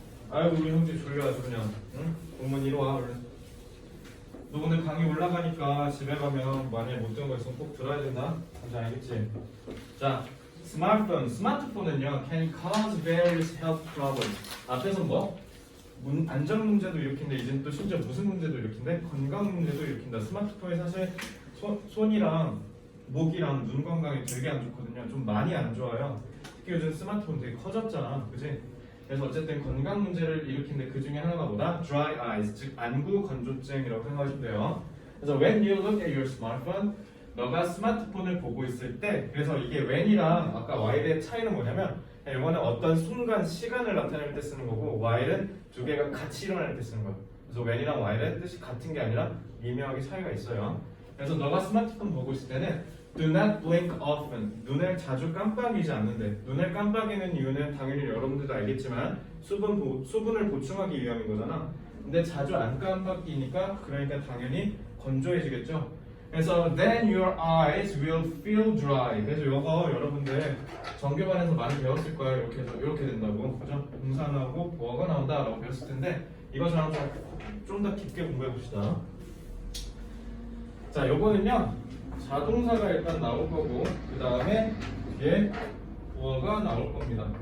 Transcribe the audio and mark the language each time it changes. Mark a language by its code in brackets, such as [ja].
[ko] 아이고 우리 형제 졸려 아주 그냥. 응? 본문 2로 와 얼른. 너 오늘 강의 올라가니까 집에 가면 만약에 못 들은 거 있으면 꼭 들어야 된다. 뭔지 알겠지? [en] 자, [ko] 스마트폰은요 [en] can cause various health problems. [ko] 앞에서 뭐? 안전 문제도 일으킨데 이제는 또 심지어 무슨 문제도 일으킨데 건강 문제도 일으킨다. 스마트폰이 사실 손이랑 목이랑 눈 건강이 되게 안 좋거든요. 좀 많이 안 좋아요. 특히 요즘 스마트폰 되게 커졌잖아, 그지? 그래서 어쨌든 건강 문제를 일으키는데 그 중에 하나가 뭐다? [en] Dry eyes, [ko] 즉 안구 건조증이라고 생각하시면 돼요. 그래서 [en] when you look at your smartphone, [ko] 너가 스마트폰을 보고 있을 때, 그래서 이게 when이랑 아까 while의 차이는 뭐냐면 이거는 어떤 순간 시간을 나타낼 때 쓰는 거고 while은 두 개가 같이 일어날 때 쓰는 거예요. 그래서 when이랑 while의 뜻이 같은 게 아니라 미묘하게 차이가 있어요. 그래서 너가 스마트폰 보고 있을 때는 [en] do not blink often. [ko] 눈을 자주 깜빡이지 않는데, 눈을 깜빡이는 이유는 당연히 여러분들도 알겠지만 수분을 보충하기 위함인 거잖아. 근데 자주 안 깜빡이니까 그러니까 당연히 건조해지겠죠. 그래서 [en] then your eyes will feel dry. [ko] 그래서 이거 여러분들 정규반에서 많이 배웠을 거예요. 이렇게 해서 이렇게 된다고, 그죠? 동사 나오고 보어가 나온다라고 배웠을 텐데 이거 저랑 좀 더 깊게 공부해 봅시다. 자, 요거는요 자동사가 일단 나올 거고 그 다음에 뒤에 보어가 나올 겁니다.